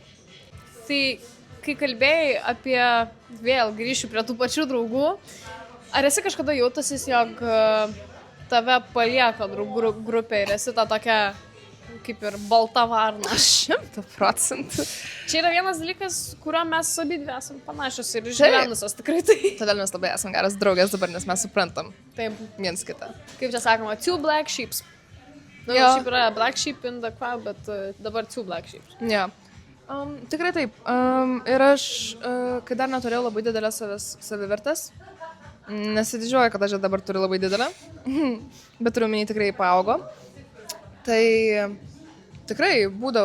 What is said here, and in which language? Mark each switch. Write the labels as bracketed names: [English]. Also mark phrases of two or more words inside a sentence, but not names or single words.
[Lithuanian] Tai kai kalbėjai apie, vėl grįšiu prie tų pačių draugų, ar esi kažkada jautusis, jog tave palieka draugų grupė ir esi ta tokia kaip ir balta varna? 100%. Čia yra vienas dalykas, kurio mes abidvi esam panašios ir išgyvenusios tikrai tai. Todėl mes labai esam geras draugės dabar, nes mes suprantam Taip. viens kitą. Kaip čia sakoma, [English] two black sheeps. [Lithuanian] Nu, Jo. šiaip yra [English] black sheep in the crowd, [Lithuanian] bet dabar [English] two black sheeps. [Lithuanian] Ja. Tikrai taip. Ir aš, kai dar neturėjau labai didelės savivertės, nesididžiuoju, kad aš dabar turiu labai didelę, bet turiu minį tikrai paaugo. Tai tikrai būdavo.